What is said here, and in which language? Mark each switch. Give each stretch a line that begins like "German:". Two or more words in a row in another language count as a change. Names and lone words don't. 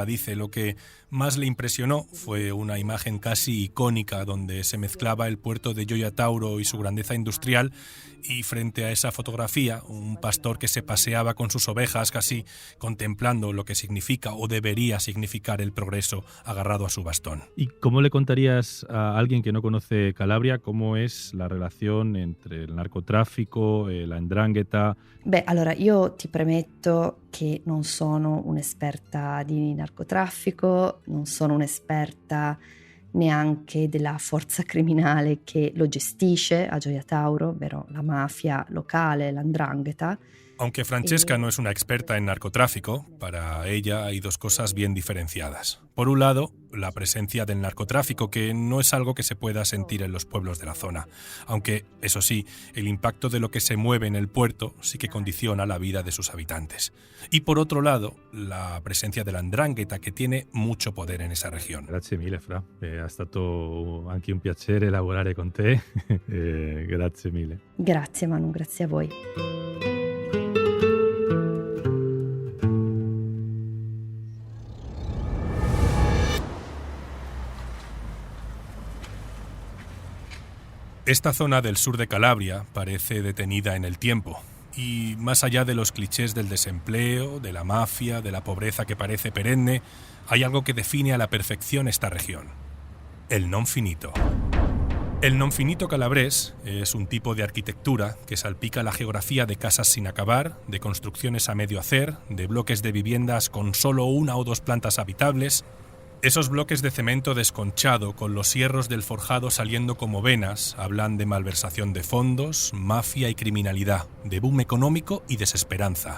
Spanish: Dice, lo que más le impresionó fue una imagen casi icónica donde se mezclaba el puerto de Gioia Tauro y su grandeza industrial, y frente a esa fotografía un pastor que se paseaba con sus ovejas casi contemplando lo que significa o debería significar el progreso agarrado a su bastón. ¿Y cómo le contarías a alguien que no conoce Calabria cómo es la relación entre el narcotráfico, la 'ndrangheta?
Italian: Beh, allora io ti premetto che non sono un'esperta di narcotraffico, non sono un'esperta neanche della forza criminale che lo gestisce a Gioia Tauro, ovvero la mafia locale, la 'ndrangheta.
Spanish: Aunque Francesca no es una experta en narcotráfico, para ella hay dos cosas bien diferenciadas. Por un lado, la presencia del narcotráfico, que no es algo que se pueda sentir en los pueblos de la zona, aunque, eso sí, el impacto de lo que se mueve en el puerto sí que condiciona la vida de sus habitantes. Y por otro lado, la presencia de la 'ndrangheta, che tiene mucho poder en esa región.
Italian: Grazie mille, Fra. È stato anche un piacere lavorare con te. Grazie mille. Grazie Manu, grazie a voi.
Spanish: Esta zona del sur de Calabria parece detenida en el tiempo, y más allá de los clichés del desempleo, de la mafia, de la pobreza que parece perenne, hay algo que define a la perfección esta región: el
Italian: non finito.
Spanish: El
Italian: non finito
Spanish: calabrés es un tipo de arquitectura que salpica la geografía de casas sin acabar, de construcciones a medio hacer, de bloques de viviendas con solo una o dos plantas habitables. Esos bloques de cemento desconchado con los hierros del forjado saliendo como venas hablan de malversación de fondos, mafia y criminalidad, de boom económico y desesperanza.